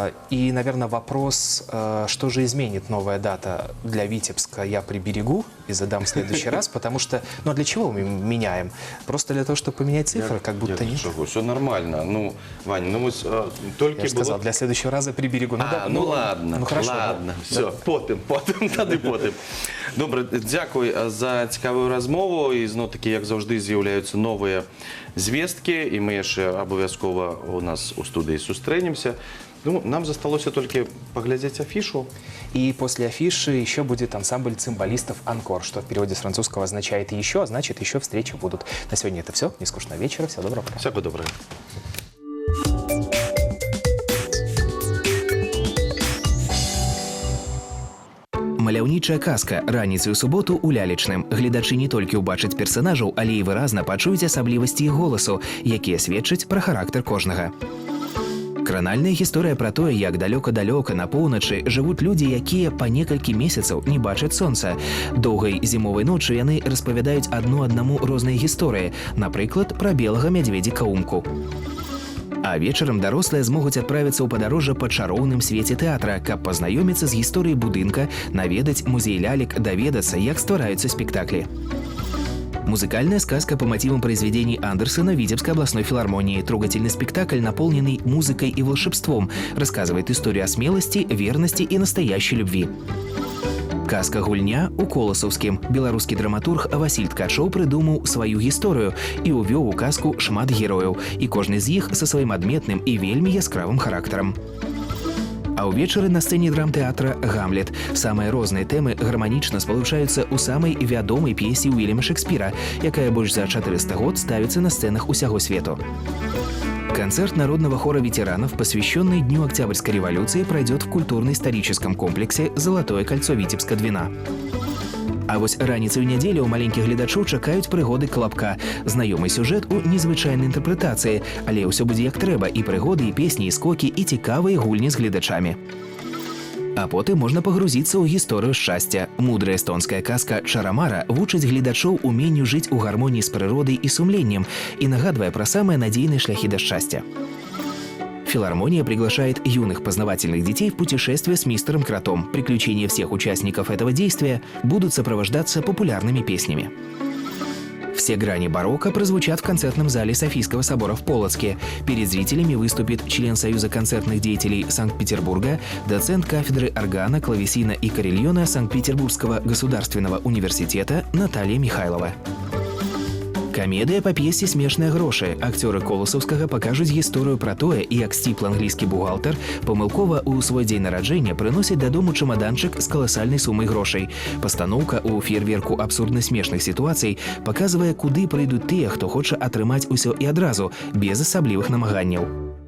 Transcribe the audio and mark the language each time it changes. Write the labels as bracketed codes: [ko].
[ru] И, наверное, вопрос, что же изменит новая дата для Витебска, я приберегу и задам в следующий раз, потому что, ну, а для чего мы меняем? Просто для того, чтобы поменять цифры, как будто нет. Все нормально. Ну, Вань, ну [uk] ось тільки [ru] Я же сказал, для следующего раза приберегу. Ну ладно, ну хорошо. ладно, Да. [uk] все, потім, тоді потім. Добре, дякую за цікаву розмову. І знов таки, як завжди, з'являються нові звістки, і ми ще обов'язково у нас у студії зустрінемося. Ну, нам зосталося тільки поглядеть афішу. [ru] И после афиши еще будет ансамбль цимбалистов «Анкор», что в переводе с французского означает «еще», а значит, еще встречи будут. На сегодня это все. Нескучного вечера. Всего доброго. Пока. Всього доброго. [be] Маляўнічая казка раніцай у суботу ў лялечным. Гледачы не толькі ўбачаць персанажаў, але і выразна пачуюць асаблівасці іх голасу, якія сведчаць пра характар кожнага. Кранальная гісторыя пра тое, як далёка-далёка на поўначы жывуць людзі, якія па некалькі месяцаў не бачаць сонца. Доўгай зімовай ночы яны распавядаюць адну аднаму розныя гісторыі, напрыклад, пра белага мядзведзіка-умку. А вечарам дарослыя змогуць адправіцца ў падарожжа па чароўным свеце тэатра, каб пазнаёміцца з гісторыяй будынка, наведаць музей лялек, даведацца, як ствараюцца спектаклі. [ru] Музыкальная сказка по мотивам произведений Андерсена Витебской областной филармонии. Трогательный спектакль, наполненный музыкой и волшебством, рассказывает историю о смелости, верности и настоящей любви. [be] Казка «Гульня» у Коласаўскім. Беларускі драматург Васіль Ткачоў прыдумаў сваю гісторыю і ўвёў у казку шмат герояў, і кожны з іх са сваім адметным і вельмі яскравым характарам. А ўвечары на сцэне драмтэатра «Гамлет». Самыя розныя тэмы гарманічна спалучаюцца ў самай вядомай п'есе Уільяма Шекспіра, якая больш за 400 год ставіцца на сцэнах усяго свету. [ru] Концерт народного хора ветеранов, посвященный Дню Октябрьской революции, пройдет в культурно-историческом комплексе «Золотое кольцо Витебска-2». [be] А вось раніцаю нядзелі ў маленькіх гледачоў чакаюць прыгоды Клапка. Знаёмы сюжэт у незвычайнай інтэрпрэтацыі, але ўсё будзе як трэба, і прыгоды, і песні, і скокі, і цікавыя гульні з гледачамі. А потым можна пагрузіцца ў гісторыю шчасця. Мудрая эстонская казка «Чарамара» вучыць гледачоў уменню жыць у гармоніі з прыродай і сумленнем і нагадвае пра самыя надзейныя шляхі да шчасця. [ru] Филармония приглашает юных познавательных детей в путешествие с мистером Кротом. Приключения всех участников этого действия будут сопровождаться популярными песнями. Все грани барокко прозвучат в концертном зале Софийского собора в Полоцке. Перед зрителями выступит член Союза концертных деятелей Санкт-Петербурга, доцент кафедры органа, клавесина и карельона Санкт-Петербургского государственного университета Наталья Михайлова. [be] Камедыя па п'есе «Смешныя грошы». Акцёры Коласаўскага пакажуць гісторыю пра тое, як сціплы англійскі бухгалтар памылкова ў свой дзень нараджэння прыносіць дадому чамаданчык з каласальнай сумай грошай. Пастаноўка ў феерверку абсурдна-смешных сітуацый паказвае, куды прыйдуць тыя, хто хоча атрымаць усё і адразу, без асаблівых намаганняў.